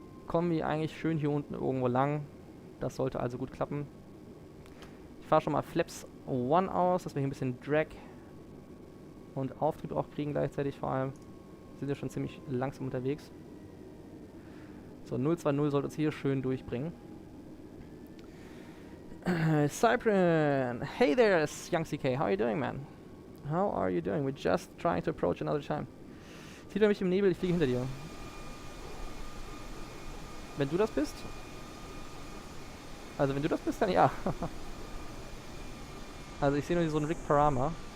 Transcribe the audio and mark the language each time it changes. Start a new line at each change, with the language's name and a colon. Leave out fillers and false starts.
German: kommen wir eigentlich schön hier unten irgendwo lang. Das sollte also gut klappen. Ich fahre schon mal Flaps 1 aus, dass wir hier ein bisschen Drag und Auftrieb auch kriegen gleichzeitig vor allem. Sind ja schon ziemlich langsam unterwegs. So, 020 sollte uns hier schön durchbringen. Cyprian!
English: Hey there, young CK, how are you doing, man? How are you doing? We're just trying to approach another time.
German: Sieht er mich im Nebel, ich fliege hinter dir. Wenn du das bist? Also wenn du das bist, dann ja. Also ich sehe nur so einen Rick Parama.